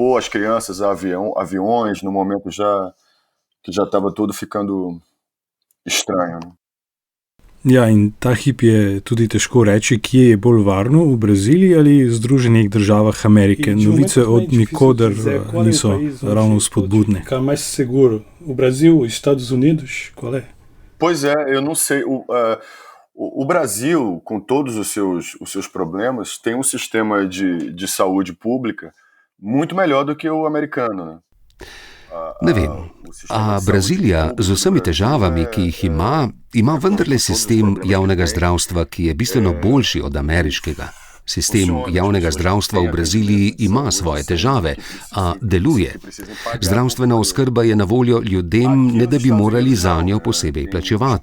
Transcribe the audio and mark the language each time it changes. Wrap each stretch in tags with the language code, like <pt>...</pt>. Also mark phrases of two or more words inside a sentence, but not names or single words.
<sl>Ja, in ta hip je tudi težko reči, kje je bolj varno, v Braziliji ali Združenih državah Amerike. Novice od nikoder niso ravno spodbudne.</sl> <pt>Ficar mais seguro, o Brasil, os Estados Unidos, qual é? Pois é, eu não sei. O Brasil, com todos os seus problemas, tem um sistema de saúde pública muito melhor do que o americano, né?</pt> <sl>Ne vem, a Brazilija z vsemi težavami, ki jih ima vendarle sistem javnega zdravstva, ki je bistveno boljši od ameriškega. Sistem javnega zdravstva v Braziliji ima svoje težave, a deluje. Zdravstvena oskrba je na voljo ljudem, ne da bi morali zanjo posebej plačevati.</sl>